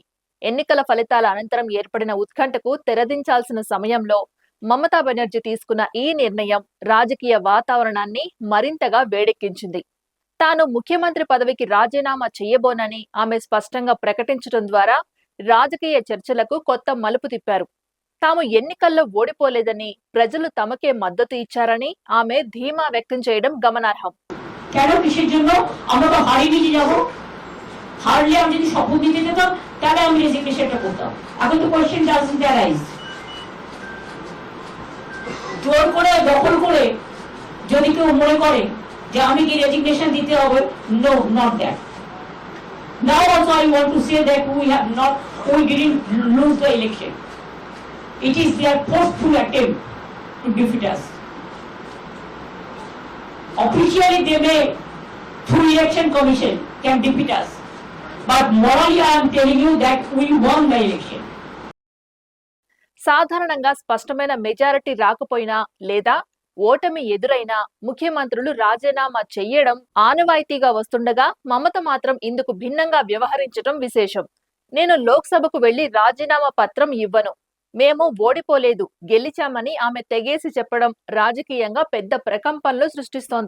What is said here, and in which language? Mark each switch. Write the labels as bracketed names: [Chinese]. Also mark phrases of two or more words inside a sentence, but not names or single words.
[Telugu] ఎన్నికల ఫలితాల అనంతరం ఏర్పడిన ఉత్కంఠకు తెరదించాల్సిన సమయంలో మమతా బెనర్జీ తీసుకున్న ఈ నిర్ణయం రాజకీయ వాతావరణాన్ని మరింతగా వేడెక్కించింది. తాను ముఖ్యమంత్రి పదవికి రాజీనామా చేయబోనని ఆమె స్పష్టంగా ప్రకటించడం ద్వారా రాజకీయ చర్చలకు కొత్త మలుపు తిప్పారు. తాము ఎన్నికల్లో ఓడిపోలేదని, ప్రజలు తమకే మద్దతు ఇచ్చారని ఆమె ధీమా వ్యక్తం చేయడం గమనార్హం. [Bangla] কেন কিসের জন্য আমরা তো হারিয়ে নিয়ে যাবো, হারলে আমি যদি শপথ দিতে যেতাম তাহলে আমি রেজিগনেশনটা করতাম। এখন তো [English] question doesn't arise. [Bangla] জোর করে দখল করে যদি কেউ মনে করে যে আমি কি রেজিগনেশন দিতে হবে, [English] No, not that. Now also I want to say that we didn't lose the election. It is their forceful attempt to defeat us. Officially they may, through election commission, can defeat us, but morally I am telling you that we won the election. [Telugu] సాధారణంగా స్పష్టమైన మెజారిటీ రాకపోయినా లేదా ఓటమి ఎదురైనా ముఖ్యమంత్రులు రాజీనామా చెయ్యడం ఆనవాయితీగా వస్తుండగా మమత మాత్రం ఇందుకు భిన్నంగా వ్యవహరించడం విశేషం. నేను లోక్సభకు వెళ్లి రాజీనామా పత్రం ఇవ్వను, మేము ఓడిపోలేదు, గెలిచామని ఆమె తెగేసి చెప్పడం రాజకీయంగా పెద్ద ప్రకంపనలు సృష్టిస్తోంది.